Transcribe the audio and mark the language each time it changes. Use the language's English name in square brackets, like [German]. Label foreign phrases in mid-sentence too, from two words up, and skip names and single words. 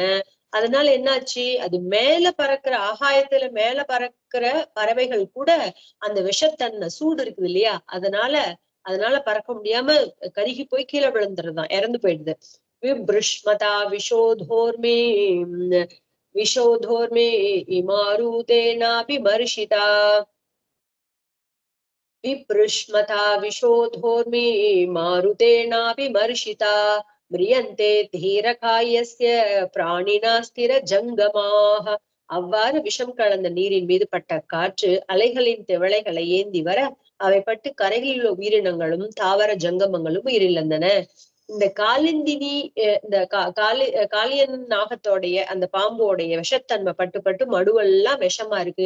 [Tamil] அதனால என்னாச்சு, அது மேல பறக்கிற ஆகாயத்துல மேல பறக்கிற பறவைகள் கூட அந்த விஷத்தன்மை சூடு இருக்குது இல்லையா, அதனால பறக்க முடியாம கருகி போய் கீழே விழுந்துருதான், இறந்து போயிடுது. [Sanskrit] विप्रुष्मता विषोदोर्मि मारुतेनाभिमर्शिता. विपृष्मता विशोधोर्मी मारुतेनाभिमर्शिता म्रियन्ते धीरकायस्य प्राणिना स्थिर ஜங்கமாக. [Tamil] அவ்வாறு விஷம் கலந்த நீரின் மீது பட்ட காற்று அலைகளின் திவளைகளை ஏந்தி வர அவை பட்டு கரைகளில் உள்ள உயிரினங்களும் தாவர ஜங்கமங்களும் உயிரிழந்தன. இந்த காலிந்தினி இந்த காளியன் நாகத்தோடைய அந்த பாம்போடைய விஷத்தன்மை பட்டு பட்டு மடுவெல்லாம் விஷமா இருக்கு.